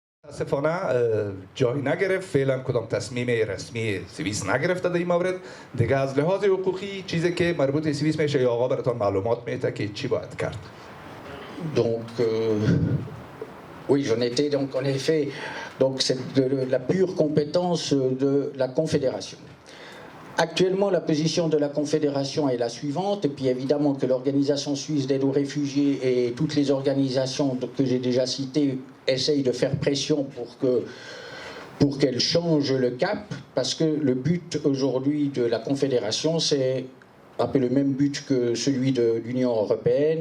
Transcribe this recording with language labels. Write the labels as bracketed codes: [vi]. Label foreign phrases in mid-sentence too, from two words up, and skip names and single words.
[fa] متاسفانه جای نگرفت، فعلا کدام تصمیم رسمی سوئیس نگرفته در این مورد. دیگه از لحاظ حقوقی چیزی که مربوط به سوئیس میشه یا آقا براتون معلومات میده که چی باید کرد. [fr] Donc, oui, j'en étais donc en effet, donc c'est de la pure compétence de la Confédération. Actuellement, la position de la Confédération est la suivante, et puis évidemment que l'Organisation suisse d'aide aux réfugiés et toutes les organisations que j'ai déjà citées essayent de faire pression pour qu'elle change le cap, parce que le but aujourd'hui de la Confédération, c'est un peu le même but que celui de l'Union européenne.